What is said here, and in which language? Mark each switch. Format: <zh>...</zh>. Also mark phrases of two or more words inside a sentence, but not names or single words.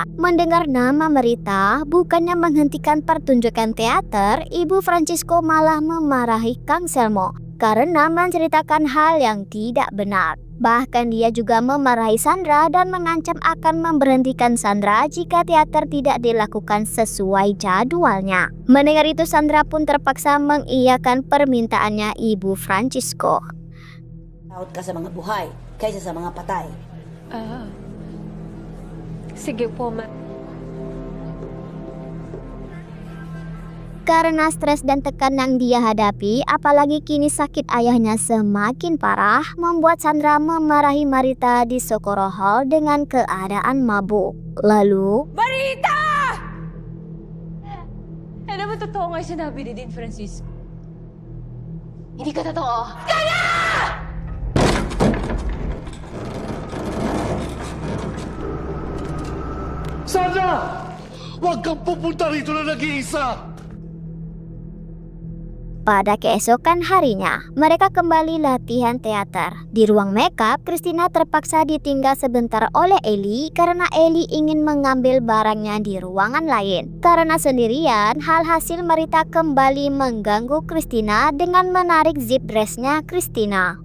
<id>Mendengar nama Marita, bukannya menghentikan pertunjukan teater, Ibu Francisco malah memarahi Kang Selmo karena menceritakan hal yang tidak benar. Bahkan dia juga memarahi Sandra dan mengancam akan memberhentikan Sandra jika teater tidak dilakukan sesuai jadwalnya. Mendengar itu, Sandra pun terpaksa mengiyakan permintaannya Ibu Francisco.</id> <tl>Takot ka sa mga buhay kaysa sa mga patay. Sige po, ma.</tl> <id>Karena stres dan tekanan yang dia hadapi, apalagi kini sakit ayahnya semakin parah, membuat Sandra memarahi Marita di Socorro Hall dengan keadaan mabuk. Lalu, Marita!</id> <tl>Ano ba totoo nga sinabi ni Dean Francisco? Hindi ka totoo. Sandra! Huwag kang pupunta rito na nag-iisa!</tl> <id>pada keesokan harinya, mereka kembali latihan teater. Di ruang makeup, Christina terpaksa ditinggal sebentar oleh Ellie karena Ellie ingin mengambil barangnya di ruangan lain. Karena sendirian, hal hasil Marita kembali mengganggu Christina dengan menarik zip dressnya Christina.</id>